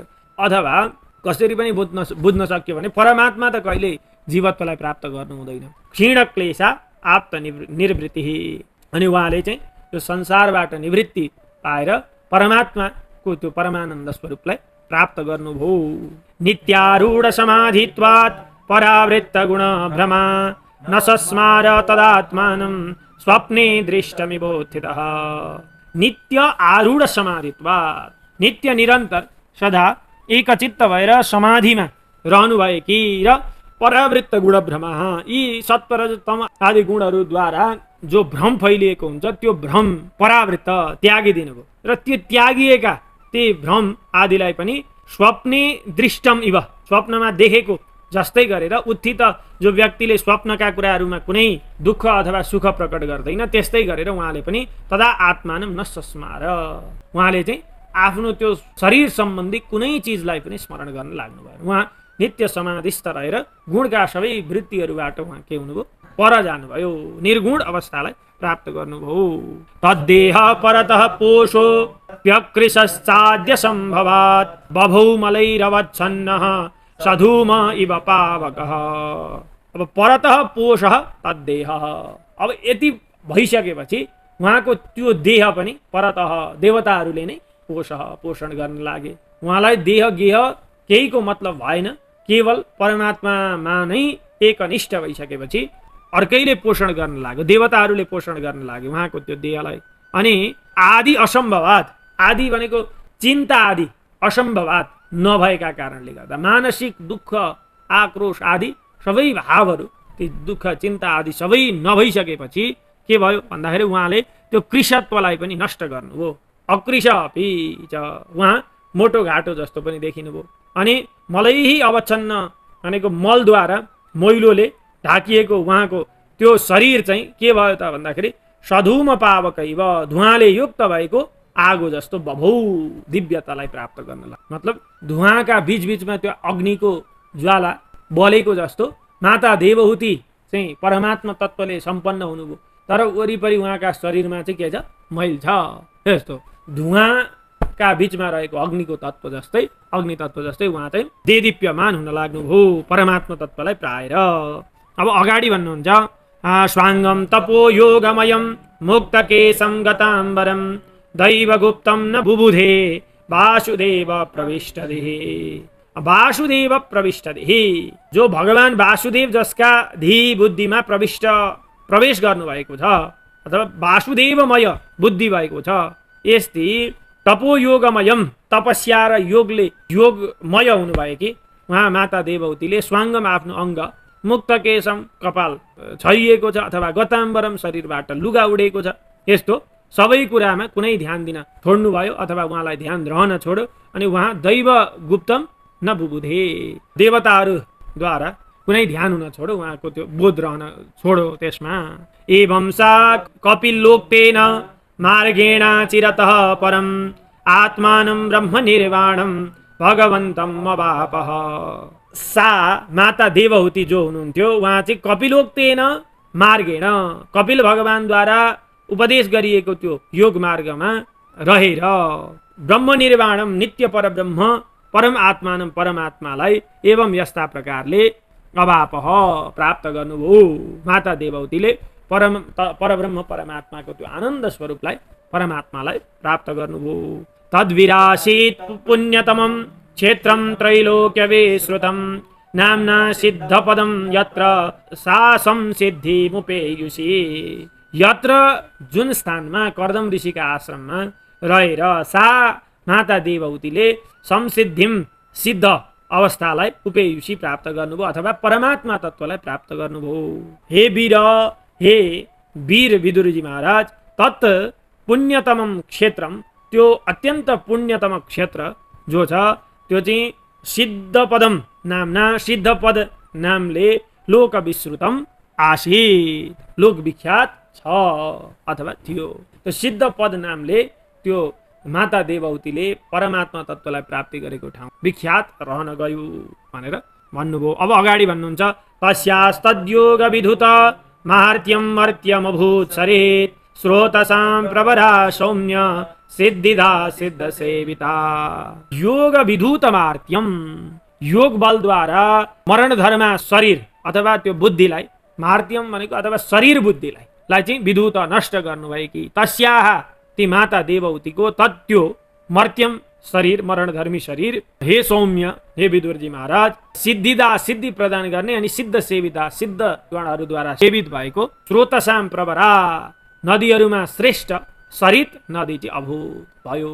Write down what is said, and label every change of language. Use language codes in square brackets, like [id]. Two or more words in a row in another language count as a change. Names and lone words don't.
[ne] अथवा कसरी पनि बुझ्न सक्यो भने परमात्मा त कहिले जीवत्वलाई प्राप्त गर्नु हुँदैन। [sa] क्षीण क्लेशा आप्त निर्वृत्ति। [ne] अनि उहाँले चाहिँ त्यो संसारबाट निवृत्ति पाएर परमात्माको त्यो परमानन्द स्वरूपलाई प्राप्त गर्नुभयो। [sa] नित्यारूढ समाधित्वात् परावृत्त गुण भ्रमा न सस्मार तदात्मानं स्वप्ने दृष्टमिवोत्थितः। नित्य आरूढ समाधित्वात्, [ne] नित्य निरन्तर सदा एकचित्त भएर समाधिमा रहनुभएकी र [sa] परावृत्त गुण भ्रमा, [ne] यी सत्वरजतम आदि गुणहरूद्वारा जो भ्रम फैलिएको हुन्छ त्यो भ्रम परावृत्त त्यागिदिनु भयो र त्यो त्यागिएका ती भ्रम आदिलाई पनि [sa] स्वप्ने दृष्टम इव, [ne] स्वप्नमा देखेको जस्तै गरेर, उत्थित जो व्यक्तिले स्वप्नका कुराहरूमा कुनै दुःख अथवा सुख प्रकट गर्दैन, त्यस्तै गरेर उहाँले पनि [sa] तदा आत्मानम न सस्मार, [ne] उहाँले चाहिँ आफ्नो त्यो शरीर सम्बन्धी कुनै चिजलाई पनि स्मरण गर्न लाग्नुभयो। उहाँ नित्य समाधिस्थ रहेर गुणका सबै वृत्तिहरूबाट उहाँ के हुनुभयो? पर जानुभयो, निर्गुण अवस्थालाई प्राप्त गर्नुभयो। [sa] तद्देह परतः पोषो व्यकृशश्चाद्य सम्भवात् बभौ मलैरवच्छन्नः सधूम इव पावकः। अब परतः पोषः तद्देह, [ne] अब यति भइसकेपछि उहाँको त्यो देह पनि परतः देवताहरूले नै पोषण गर्न लागे। उहाँलाई देह गेह केहीको मतलब भएन, केवल परमात्मामा नै एकनिष्ठ भइसकेपछि अर्कैले पोषण गर्न लाग्यो, देवताहरूले पोषण गर्न लाग्यो उहाँको त्यो देहलाई। अनि [sa] आदि असम्भवात्, [ne] आदि भनेको चिन्ता [sa] आदि असम्भवात् [ne] नभएका कारणले गर्दा, मानसिक दुःख आक्रोश आदि सबै भावहरू, ती दुःख चिन्ता आदि सबै नभइसकेपछि के भयो भन्दाखेरि उहाँले त्यो कृशत्वलाई पनि नष्ट गर्नुभयो। [sa] अकृश अपि च, [ne] उहाँ मोटो घाटो जस्तो पनि देखिनुभयो। अनि मलैही अवच्छन्न भनेको मलद्वारा, मैलोले ढाकिएको उहाँको त्यो शरीर चाहिँ के भयो त भन्दाखेरि [sa] सधूम पावकैव, [ne] धुवाँले युक्त भएको आगो जस्तो बभौ, दिव्यतालाई प्राप्त गर्न लाग्यो। मतलब धुवाँका बीचबीचमा त्यो अग्निको ज्वाला बलेको जस्तो माता देवहूति चाहिँ परमात्मा तत्त्वले सम्पन्न हुनुभयो, तर वरिपरि उहाँका शरीरमा चाहिँ के छ? मैल छ। यस्तो धुवाँका बीचमा रहेको अग्निको तत्त्व जस्तै, अग्नि तत्त्व जस्तै उहाँ चाहिँ देदीप्यमान हुन लाग्नुभयो परमात्मा तत्त्वलाई प्राएर। अब अगाडि भन्नुहुन्छ [sa] स्वाङ्गम तपो योगमयम मुक्तकेशं गताम्बरम दैवगुप्तं न बुबुधे वासुदेव प्रविष्टदेः। वासुदेव प्रविष्टदेः, [ne] जो भगवान वासुदेव जसका धी बुद्धिमा प्रवेश गर्नुभएको छ अथवा वासुदेवमय बुद्धि भएको छ, यस्ती तपोयोगमयम, तपस्या र योगले योगमय हुनुभएकी उहाँ माता देवहूतिले स्वाङ्गमा आफ्नो अङ्ग मुक्तकेशम, कपाल छरिएको छ अथवा गताम्बरम, शरीरबाट लुगा उडेको छ, यस्तो सबै कुरामा कुनै ध्यान दिन छोड्नुभयो अथवा उहाँलाई ध्यान रहन छोड्यो। अनि उहाँ [sa] दैव गुप्तम न बुबुधे, [ne] देवताहरूद्वारा कुनै ध्यान हुन छोड्यो, उहाँको त्यो बोध रहन छोड्यो त्यसमा। [sa] एवं सा कपिलोक्तेन मार्गेण चिरतः परम आत्मानं ब्रह्म निर्वाणम भगवन्तं अवापः। [ne] सा माता देवहूति जो हुनुहुन्थ्यो, उहाँ चाहिँ [sa] कपिलोक्तेन मार्गेण, [ne] कपिल भगवानद्वारा उपदेश गरिएको त्यो योग मार्गमा रहेर [sa] ब्रह्म निर्वाणम, [ne] नित्य परब्रह्म, [sa] परम आत्मानं, [ne] परमात्मालाई एवं यस्ता प्रकारले अवापः प्राप्त गर्नुभयो। माता देवहूतिले परब्रह्म परमात्माको त्यो आनन्द स्वरूपलाई, परमात्मालाई प्राप्त गर्नुभयो। [sa] तद्विरासीत् पुण्यतमं क्षेत्रं त्रैलोक्यविश्रुतं नाम्ना सिद्धपदं यत्र सा संसिद्धिमुपेयुषी। [ne] यत्र, जुन स्थानमा, कर्दम ऋषिका आश्रममा रहेर सा माता देवहूतिले संसिद्धिम, सिद्ध अवस्थालाई उपेयुषी प्राप्त गर्नुभयो अथवा परमात्मा तत्त्वलाई प्राप्त गर्नुभयो। हे वीर, हे वीर विदुरजी महाराज, [sa] तत् पुण्यतमं क्षेत्रम, [ne] त्यो अत्यन्त पुण्यतम क्षेत्र जो छ त्यो चाहिँ [sa] सिद्धपदम नामना, [ne] सिद्धपद नामले [sa] लोकविश्रुतम आसीत्, [ne] लोक विख्यात छ अथवा थियो। त्यो सिद्धपद नामले त्यो माता देवहूतिले परमात्मा तत्त्वलाई प्राप्ति गरेको ठाउँ विख्यात रहन गयो भनेर भन्नुभयो। अब अगाडि भन्नुहुन्छ, [sa] तस्यास्तद्योग विधुत माहार्त्यं मर्त्यमभूत् सरेत् स्रोतसां प्रवरा सौम्य सिद्धिदा सिद्ध सेविता। योग विधुत मार्त्यम, [ne] योग बलद्वारा मरण धर्मा शरीर अथवा त्यो बुद्धिलाई, मार्त्यम भनेको अथवा शरीर बुद्धिलाई चाहिँ विधुत नष्ट गर्नुभएकी तस्याह, ती माता देवहूतिको, तत्यो मर्त्यम शरीर, मरणधर्मी शरीर, [sa] हे सौम्य, [ne] हे विदुरजी महाराज, सिद्धिदा, सिद्धि प्रदान गर्ने अनि सिद्ध सेविता, सिद्ध गणहरूद्वारा सेवित भएको [sa] स्रोतसाम प्रवरा, [ne] नदीहरूमा श्रेष्ठ सरित नदी चाहिँ अभूत भयो।